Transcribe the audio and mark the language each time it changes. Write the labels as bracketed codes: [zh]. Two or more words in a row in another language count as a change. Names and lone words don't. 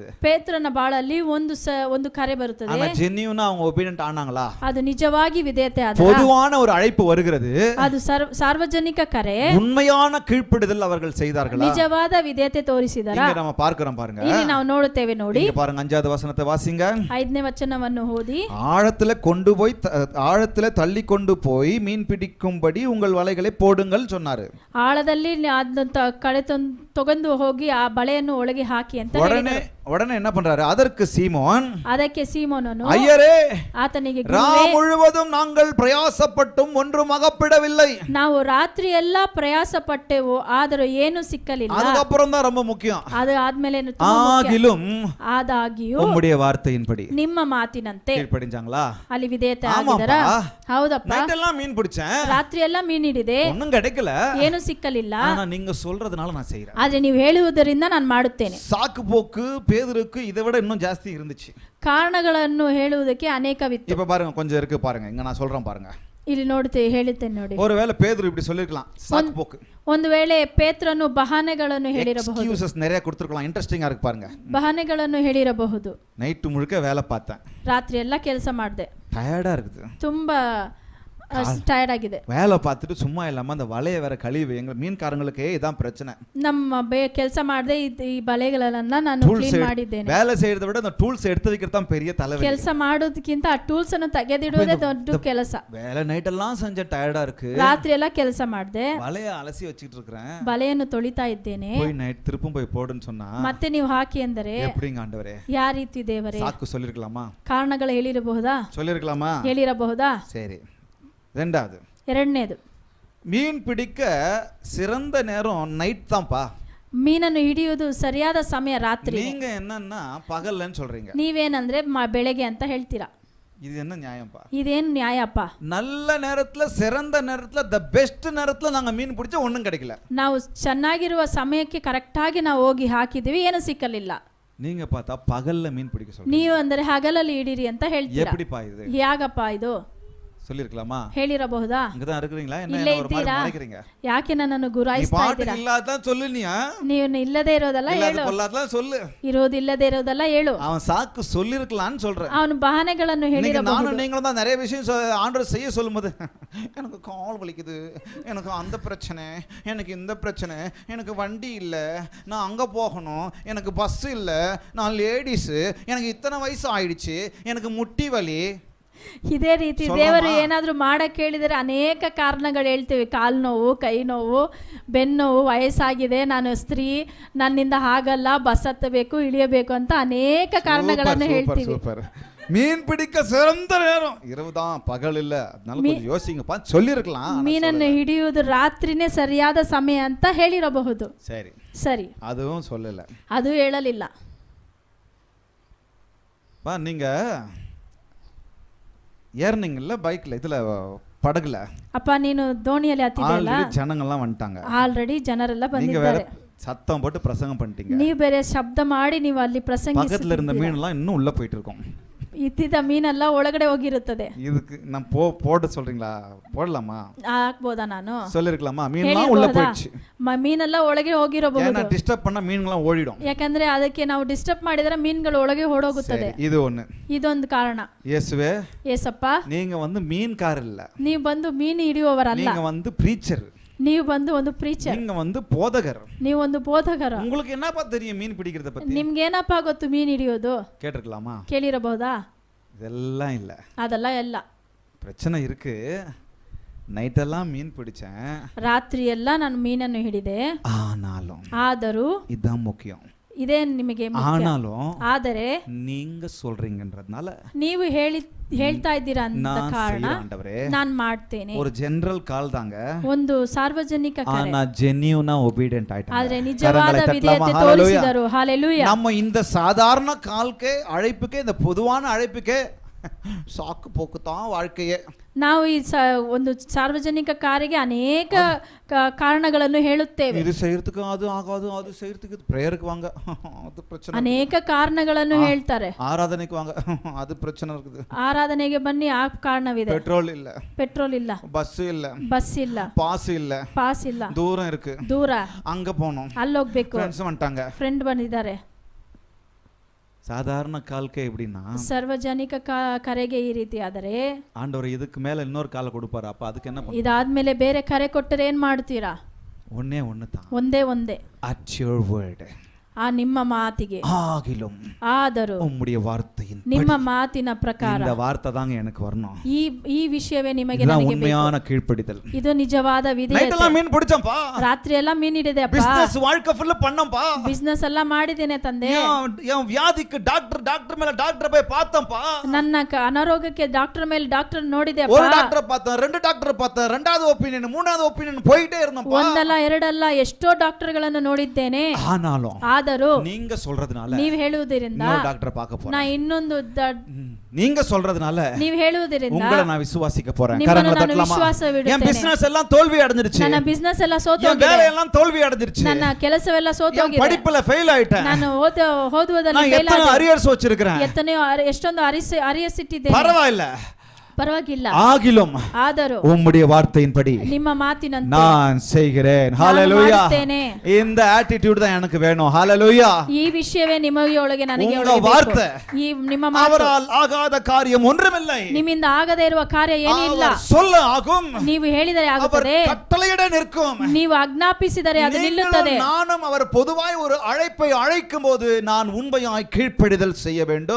[kn] ಪೇತ್ರನ ಬಾಳಲ್ಲಿ ಒಂದು ಕರೆ ಬರುತ್ತದೆ. [ta] ஆனா ஜென்யூனா அவங்க ஒபீடியன்ட் ஆனாங்களா? [kn] ಅದು ನಿಜವಾಗಿ ವಿಧೇಯತೆ ಆದ. [ta] பொதுவான ஒரு அழைப்பு வருகிறது, [kn] ಅದು ಸಾರ್ವಜನಿಕ ಕರೆ. [ta] உண்மையான கீழ்ப்படிதல் அவர்கள் செய்தார்களா? [kn] ನಿಜವಾದ ವಿಧೇಯತೆ ತೋರಿಸಿದರಾ? [ta] இங்க நம்ம பார்க்கிறோம் பாருங்க. [kn] ಇಲ್ಲಿ ನಾವು ನೋಡುತ್ತೇವೆ ನೋಡಿ. [ta] இங்க பாருங்க, 5வது வசனத்தை வாசிங்க. [kn] 5ನೇ ವಚನವನ್ನು ಓದಿ. [ta] ஆழத்துல தள்ளி கொண்டு போய் மீன் பிடிக்கும்படி உங்கள் வலைகளை போடுங்கள் சொன்னாரு. [kn] ಆಳದಲ್ಲಿ ಕಳೆ ತಗೊಂಡು ಹೋಗಿ ಆ ಬಳೆಯನ್ನು ಒಳಗೆ ಹಾಕಿ ಅಂತ ಹೇಳಿದರು. [ta] உடனே என்ன பண்றாரு? அதற்கு சீமோன், [kn] ಅದಕ್ಕೆ ಸೀಮೋನನು, [ta] ஐயரே, [kn] ಆತನಿಗೆ, [ta] ரா முழுவதும் நாங்கள் பிரயாசப்பட்டும் ஒன்றும் அகப்படவில்லை. [kn] ನಾವು ರಾತ್ರಿ ಎಲ್ಲಾ ಪ್ರಯಾಸ ಪಟ್ಟೆವು, ಆದರೂ ಏನು ಸಿಕ್ಕಲಿಲ್ಲ. [ta] அதுக்கப்புறம் தான் ரொம்ப முக்கியம். [kn] ಅದು ಆದ್ಮೇಲೆ [ta] ஆகிலும், [kn] ಆದಾಗಿಯೂ [ta] உம்முடைய வார்த்தையின்படி, [kn] ನಿಮ್ಮ ಮಾತಿನಂತೆ [ta] கீழ்ப்படிஞ்சாங்களா? [kn] ಅಲ್ಲಿ ವಿಧೇಯತೆ ಆಗಿದರಾ? ಹೌದಪ್ಪ, [ta] நைட் எல்லாம் மீன் பிடிச்சேன், [kn] ರಾತ್ರಿ ಎಲ್ಲ ಮೀನ್ ಹಿಡಿದೆ, [ta] ஒண்ணும் கிடைக்கல, [kn] ಏನು ಸಿಕ್ಕಲಿಲ್ಲ. [ta] ஆனா நீங்க சொல்றதுனால நான் செய்றேன். [kn] ಆದ್ರೆ ನೀವು ಹೇಳುವುದರಿಂದ ನಾನು ಮಾಡುತ್ತೇನೆ. [ta] சாக்கு போக்கு பேதுருக்கு இதை விட இன்னும் ಜಾಸ್ತಿ இருந்துச்சு. [kn] ಕಾರಣಗಳನ್ನು ಹೇಳುವುದಕ್ಕೆ ಅನೇಕವಿತ್ತು. [ta] இப்ப பாருங்க, கொஞ்சம் இருக்கு பாருங்க, இங்க நான் சொல்றேன் பாருங்க. [kn] ಇಲ್ಲಿ ಹೇಳುತ್ತೇನೆ ನೋಡಿ. [ta] ஒருவேளை பேதுரு இப்படி சொல்லிருக்கலாம், சாக்கு போக்கு. [kn] ಒಂದು ವೇಳೆ ಪೇತ್ರನು ಬಹಾನೆಗಳನ್ನು ಹೇಳಿರಬಹುದು, [ta] எக்ஸ்கியூசஸ் நிறைய கொடுத்திருக்கலாம். இன்ட்ரெஸ்டிங்கா இருக்கு பாருங்க. [kn] ಬಹಾನೆಗಳನ್ನು ಹೇಳಿರಬಹುದು. [ta] நைட் முழுக்க வேலை பார்த்தேன், [kn] ರಾತ್ರಿ ಎಲ್ಲ ಕೆಲಸ ಮಾಡಿದೆ, [ta] டயர்டா இருக்குது, [kn] ತುಂಬಾ ಟಯರ್ಡ್ ಆಗಿದೆ. [ta] வேலை பார்த்துட்டு சும்மா இல்லாம அந்த வலையை வேற கழுவி, எங்க மீன்காரங்களுக்கே இதான் பிரச்சனை. [kn] ನಮ್ಮ ಕೆಲಸ ಮಾಡದೆ ಈ ಬಲೆಗಳನ್ನ ನಾನು ಕ್ಲೀನ್ ಮಾಡಿದ್ದೇನೆ. [ta] வேலை செய்யறதை விட அந்த டூல்ஸ் எடுத்து வைக்கிறது தான் பெரிய தலைவலி. [kn] ಕೆಲಸ ಮಾಡೋದಕ್ಕಿಂತ ಆ ಟೂಲ್ಸ್ ಅನ್ನು ತೆಗೆದಿಡುವುದೇ ದೊಡ್ಡ ಕೆಲಸ. [ta] வேலை நைட் எல்லாம் செஞ்ச ಟಯರ್ಡா இருக்கு, [kn] ರಾತ್ರಿ ಎಲ್ಲ ಕೆಲಸ ಮಾಡಿದೆ, [ta] வலையை அலசி வச்சிட்டு இருக்கேன், [kn] ಬಲೆಯನ್ನು ತೊಳಿತಾ ಇದ್ದೇನೆ. [ta] போய் நைட் திருப்பும் போய் போடுன்னு சொன்னா [kn] ಮತ್ತೆ ನೀವು ಹಾಕಿ ಅಂದರೆ [ta] எப்படிங்க ஆண்டவரே? [kn] ಯಾವ ರೀತಿ ದೇವರೇ? [ta] சாக்கு சொல்லிருக்கலாமா? [kn] ಕಾರಣಗಳು ಹೇಳಿರಬಹುದಾ? [ta] சொல்லிருக்கலாமா? [kn] ಹೇಳಿರಬಹುದಾ? [ta] சரி. ரெண்டாவது, [kn] ಎರಡನೇದು, [ta] மீன் பிடிக்க சிறந்த நேரம் நைட் தான்ப்பா. [kn] ಮೀನನ್ನು ಹಿಡಿಯುವುದು ಸರಿಯಾದ ಸಮಯ ರಾತ್ರಿ. [ta] நீங்க என்னன்னா பகல்லன்னு சொல்றீங்க. [kn] ನೀವೇನಂದ್ರೆ ಬೆಳಗ್ಗೆ ಅಂತ ಹೇಳ್ತೀರಾ. [ta] இது என்ன நியாயம்ப்பா? [kn] ಇದೇನು ನ್ಯಾಯಪ್ಪ? [ta] நல்ல நேரத்துல சிறந்த நேரத்துல [en] the best [ta] நேரத்துல நாங்க மீன் பிடிச்சா ஒண்ணும் கிடைக்கல. [kn] ನಾವು ಚೆನ್ನಾಗಿರುವ ಸಮಯಕ್ಕೆ ಕರೆಕ್ಟ್ ಆಗಿ ನಾವು ಹೋಗಿ ಹಾಕಿದೀವಿ, ಏನು ಸಿಕ್ಕಲಿಲ್ಲ. [ta] நீங்க பார்த்தா பகல்ல மீன் பிடிக்க சொல்றீங்க. [kn] ನೀವು ಅಂದ್ರೆ ಹಗಲಲ್ಲಿ ಹಿಡೀರಿ ಅಂತ ಹೇಳ್ತೀರಾ. [ta] எப்படிப்பா இது? [kn] ಯಾಗಪ್ಪ ಇದು? [ta] சொல்லிருக்கலாமா? [kn] ಹೇಳಿರಬಹುದಾ? [ta] இங்கதான் இருக்கிறீங்களா? என்ன [kn] ಇಲ್ಲೇ [ta] ஒரு மாதிரி [kn] ಇದ್ದೀರಾ? [ta] மறைக்கிறீங்க? [kn] ಯಾಕೆ ನನ್ನನ್ನು ಗುರಾಯಿಸ್ತಾ ಇದ್ದೀರಾ? [ta] இல்லாதான் சொல்லுனியா? [kn] ನೀವು ಇಲ್ಲದೆ ಇರೋದಲ್ಲ ಹೇಳು, [ta] இல்லாத கொல்லாதலாம் சொல்லு. [kn] ಇರೋದು ಇಲ್ಲದೆ ಇರೋದಲ್ಲ ಹೇಳು. [ta] அவன் சாக்கு சொல்லிருக்கலாம்னு சொல்றேன். [kn] ಅವನು ಬಹಾನೆಗಳನ್ನು ಹೇಳಿರಬಹುದು. [ta] நானும் நீங்களும் தான் நிறைய விஷயம் ஆண்டவர் செய்ய சொல்லும்போது எனக்கு கால் வலிக்குது, எனக்கு அந்த பிரச்சனை, எனக்கு இந்த பிரச்சனை, எனக்கு வண்டி இல்ல, நான் அங்க போகணும், எனக்கு பஸ் இல்ல, நான் லேடிஸ், எனக்கு இத்தனை வயசு ஆயிடுச்சு, எனக்கு முட்டி வலி. [kn] ಇದೇ ರೀತಿ ದೇವರು ಏನಾದರೂ ಮಾಡಕ್ಕೆ ಹೇಳಿದರೆ ಅನೇಕ ಕಾರಣಗಳು ಹೇಳ್ತೀವಿ. ಕಾಲು ನೋವು, ಕೈ ನೋವು, ಬೆನ್ನೋವು, ವಯಸ್ಸಾಗಿದೆ, ನಾನು ಸ್ತ್ರೀ, ನನ್ನಿಂದ ಆಗಲ್ಲ, ಬಸ್ ಹತ್ತಬೇಕು, ಇಳಿಯಬೇಕು ಅಂತ ಅನೇಕ ಕಾರಣಗಳನ್ನು ಹೇಳ್ತೀವಿ. [ta] மீன் பிடிக்க சிறந்த நேரம் இரவுதான், பகல் இல்ல. அதனால கொஞ்சம் யோசிங்கப்பா, சொல்லிருக்கலாம். [kn] ಮೀನನ್ನು ಹಿಡಿಯುವುದು ರಾತ್ರಿನೇ ಸರಿಯಾದ ಸಮಯ ಅಂತ ಹೇಳಿರಬಹುದು. [ta] சரி [kn] ಸರಿ, [ta] அதுவும் சொல்லல, [kn] ಅದು ಹೇಳಲಿಲ್ಲ. [ta] பா நீங்க ஏர்னிங்கல்ல பைக்ல இதுல படகுல [kn] ಅಪ್ಪ ನೀನು ದೋಣಿಯಲ್ಲಿ ಹತ್ತಿದೆಯಲ್ಲ, [ta] ஜனங்கள்லாம் வந்துட்டாங்க. [kn] ಆಲ್ರೆಡಿ ಜನರೆಲ್ಲ [ta] நீங்க வேற [kn] ಬಂದಿದ್ದಾರೆ. [ta] சத்தம் போட்டு பிரசங்கம் பண்ணிட்டீங்க. [kn] ನೀವು ಬೇರೆ ಶಬ್ದ ಮಾಡಿ ನೀವು ಅಲ್ಲಿ [ta] பக்கத்துல இருந்த [kn] ಪ್ರಸಂಗಿಸಿ [ta] மீன் எல்லாம் இன்னும் உள்ள போயிட்டு இருக்கும். [kn] ಇದ್ದಿದ್ದ ಮೀನೆಲ್ಲ ಒಳಗಡೆ ಹೋಗಿರುತ್ತದೆ. [ta] இதுக்கு நான் போட சொல்றீங்களா? போடலாமா? [kn] ಹಾಕ್ಬೋದಾ ನಾನು? [ta] சொல்லிருக்கலாமா? மீன்லாம் உள்ள போயிடுச்சு. [kn] ಮೀನೆಲ್ಲ ಒಳಗೆ ಹೋಗಿರಬಹುದು. [ta] ஏன்னா டிஸ்டர்ப் பண்ணா மீன்லாம் ಓಡಿடும். [kn] ಯಾಕಂದ್ರೆ ಅದಕ್ಕೆ ನಾವು ಡಿಸ್ಟರ್ಬ್ ಮಾಡಿದ್ರೆ ಮೀನುಗಳು ಒಳಗೆ ಓಡೋಗುತ್ತದೆ. [ta] இது ஒண்ணு. [kn] ಇದೊಂದು ಕಾರಣ. [ta] இயேசுவே, [kn] ಏಸಪ್ಪ, [ta] நீங்க வந்து மீன்காரர் இல்ல, [kn] ನೀವು ಬಂದು ಮೀನು ಹಿಡಿಯುವವರಲ್ಲ, [ta] நீங்க வந்து பிரீச்சர், [kn] ನೀವು ಬಂದು ಒಂದು ಪ್ರೀಚರ್, [ta] நீங்க வந்து போதகர். [kn] ನೀವು ಒಂದು ಬೋಧಕರ. [ta] உங்களுக்கு என்னப்பா தெரியும் மீன் பிடிக்கிறத பத்தி? [kn] ನಿಮ್ಗೆ ಏನಪ್ಪ ಗೊತ್ತು ಮೀನು ಹಿಡಿಯೋದು? [ta] கேட்டிருக்கலாமா? [kn] ಕೇಳಿರಬಹುದಾ? [ta] இதெல்லாம் இல்ல, [kn] ಅದೆಲ್ಲ ಎಲ್ಲ. [ta] பிரச்சனை இருக்கு. நைட்டெல்லாம் மீன் பிடிச்சேன், [kn] ರಾತ್ರಿ ಎಲ್ಲ ನಾನು ಮೀನನ್ನು ಹಿಡಿದೆ, ಆದರೂ [ta] இதுதான் முக்கியம். [kn] ಇದೇ ನಿಮಗೆ ಮುಖ್ಯ. [ta] ஆனாலும் [kn] ಆದರೆ [ta] நீங்க சொல்றீங்கன்றதுனால [kn] ನೀವು ಹೇಳ್ತಾ ಇದ್ದೀರಾ ಅಂತ ಕಾರಣ ನಾನು ಮಾಡ್ತೇನೆ. [ta] ஒரு [en] general call [ta] தாங்க, [kn] ಒಂದು ಸಾರ್ವಜನಿಕ ಕರೆ. [ta] ஆனா [en] genuinely obedient [ta] ஆயிட்டாங்க. [kn] ಆದರೆ ನಿಜವಾದ ವಿಧೇಯತೆ ತೋರಿಸಿದರು. [ta] ஹalleluya. நம்ம இந்த சாதாரண கால்க்கே அழைப்புக்கே, இந்த பொதுவான அழைப்புக்கே சாக்கு போக்கு தான் வாழ்க்கையே. [kn] ನಾವು ಈ ಒಂದು ಸಾರ್ವಜನಿಕ ಕಾರ್ಯಕ್ಕೆ ಅನೇಕ ಕಾರಣಗಳನ್ನು ಹೇಳುತ್ತೇವೆ. [ta] இது செய்யறதுக்கு அது ஆகாது, அது செய்யறதுக்கு பிரேயருக்கு வாங்க, அது பிரச்சனை. [kn] ಅನೇಕ ಕಾರಣಗಳನ್ನು ಹೇಳ್ತಾರೆ. [ta] ஆராதனைக்கு வாங்க, அது பிரச்சனை இருக்குது. [kn] ಆರಾಧನೆಗೆ ಬನ್ನಿ, ಆ ಕಾರಣವಿದೆ. [ta] பெட்ரோல் இல்ல, [kn] ಪೆಟ್ರೋಲ್ ಇಲ್ಲ, [ta] பஸ் இல்ல, [kn] ಬಸ್ ಇಲ್ಲ, [ta] பாஸ் இல்ல, [kn] ಪಾಸ್ ಇಲ್ಲ, [ta] தூரம் இருக்கு, [kn] ದೂರ, [ta] அங்க போணும், [kn] ಅಲ್ಲಿ ಹೋಗ್ಬೇಕು, [ta] ಫ್ರೆಂಡ್ಸ್ வந்துட்டாங்க, [kn] ಫ್ರೆಂಡ್ ಬಂದಿದ್ದಾರೆ. [ta] சாதாரண கால்க்கே எப்படின்னா, [kn] ಸಾರ್ವಜನಿಕ ಕರೆಗೆ ಈ ರೀತಿ ಆದರೆ [ta] ஆண்டவர் இதுக்கு மேல இன்னொரு காலை கொடுப்பாரு. அப்ப அதுக்கு என்ன பண்ணுவீங்க? [kn] ಇದಾದ್ಮೇಲೆ ಬೇರೆ ಕರೆ ಕೊಟ್ಟರೆ ಏನ್ ಮಾಡ್ತೀರಾ? [ta] ஒண்ணே ஒண்ணு தான், [kn] ಒಂದೇ [en] at your word, [kn] ಆ ನಿಮ್ಮ ಮಾತಿಗೆ, [ta] ஆகிலும் [kn] ಆದರೂ [ta] உம்முடைய வார்த்தையின் [kn] ನಿಮ್ಮ ಮಾತಿನ ಪ್ರಕಾರ. [ta] இந்த வார்த்தை தாங்க எனக்கு வரணும். [kn] ಈ ವಿಷಯವೇ ನಿಮಗೆ [ta] இதுதான் [kn] ನನಗೆ [ta] உண்மையான [kn] ಬೇಕು. [ta] கீழ்ப்படிதல். [kn] ಇದು ನಿಜವಾದ ವಿಧೇಯತೆ. [ta] நைட் எல்லாம் மீன் பிடிச்சம்பா, [kn] ರಾತ್ರಿ ಎಲ್ಲ ಮೀನ್ ಹಿಡಿದೆ ಅಪ್ಪ, [ta] பிசினஸ் வாழ்க்கை ஃபுல்லா பண்ணம்பா, [kn] ಬಿಸ್ನೆಸ್ ಎಲ್ಲ ಮಾಡಿದ್ದೇನೆ ತಂದೆ, [ta] என் வியாதிக்கு டாக்டர் மேல டாக்டர் போய் பார்த்தம்பா, [kn] ನನ್ನ ಅನಾರೋಗ್ಯಕ್ಕೆ ಡಾಕ್ಟರ್ ಮೇಲೆ ಡಾಕ್ಟರ್ ನೋಡಿದೆ [ta] ஒரு [kn] ಅಪ್ಪ, [ta] டாக்டர் பார்த்தேன், ரெண்டு டாக்டர் பார்த்தேன், ரெண்டாவது ஒபினியன், மூணாவது ஒபினியன் போயிட்டே இருந்தம்பா. [kn] ಒಂದಲ್ಲ ಎರಡಲ್ಲ ಎಷ್ಟೋ ಡಾಕ್ಟರ್ಗಳನ್ನು ನೋಡಿದ್ದೇನೆ. [ta] ஆனாலும் [kn] ಆದರೂ [ta] நீங்க சொல்றதுனால [kn] ನೀವು ಹೇಳುವುದರಿಂದ [ta] இன்னொரு டாக்டர் பார்க்க போறேன். [kn] ನಾ ಇನ್ನೊಂದು [ta] நீங்க சொல்றதுனால [kn] ನೀವು ಹೇಳುವುದರಿಂದ [ta] உங்களை நான் விசுவாசிக்க போறேன். [kn] ನಿಮ್ಮನ್ನು [ta] கரங்களை [kn] ನಾನು [ta] தட்டலாமா? [kn] ವಿಶ್ವಾಸವಿಡುತ್ತೇನೆ. [ta] என் பிசினஸ் எல்லாம் தோல்வி அடைஞ்சிருச்சு, [kn] ನನ್ನ ಬಿಸ್ನೆಸ್ ಎಲ್ಲ [ta] என் [kn] ಸೋತೋಗಿದೆ, [ta] வேலை எல்லாம் தோல்வி அடைஞ்சிருச்சு, [kn] ನನ್ನ ಕೆಲಸವೆಲ್ಲ [ta] என் [kn] ಸೋತೋಗಿದೆ, [ta] படிப்புல ಫೇಲ್ ஆயிட்டேன், [kn] ನಾನು ಓದುವುದರಲ್ಲಿ [ta] நான் [kn] ಫೇಲ್ [ta] எத்தனை [kn] ಆದೆ, [ta] அரியர்ஸ் வச்சிருக்கேன், [kn] ಎಷ್ಟೊಂದು ಅರಿಯಸಿಟ್ಟಿದ್ದೇನೆ, [ta] பரவாயில்ல, [kn] ಪರವಾಗಿಲ್ಲ, [ta] ஆகிலும் [kn] ಆದರೂ [ta] உம்முடைய வார்த்தையின்படி [kn] ನಿಮ್ಮ ಮಾತಿನಂತೆ [ta] நான் செய்கிறேன். ஹalleluya. இந்த ஆட்டிட்யூட் தான் எனக்கு வேணும். ஹalleluya. [kn] ಈ ವಿಷಯವೇ ನಿಮ್ಮೊಳಗೆ ನನಗೆ [ta] உங்க வார்த்தை, [kn] ಈ ನಿಮ್ಮ ಮಾತು, [ta] அவரால் ஆகாத காரியம் ஒன்றுமில்லை, [kn] ನಿಮ್ಮಿಂದ ಆಗದೇ ಇರುವ ಕಾರ್ಯ ಏನಿಲ್ಲ, [ta] அவர் சொல்ல ஆகும், [kn] ನೀವು ಹೇಳಿದರೆ [ta] அவர் [kn] ಆಗುತ್ತದೆ, [ta] கட்டளையிட நிற்கும், [kn] ನೀವು ಆಜ್ಞಾಪಿಸಿದರೆ ಅದು ನಿಲ್ಲುತ್ತದೆ. [ta] நானும் அவர் பொதுவாய் ஒரு அழைப்பை அழைக்கும்போது நான் உண்மையாய் கீழ்ப்படிதல் செய்ய வேண்டும்.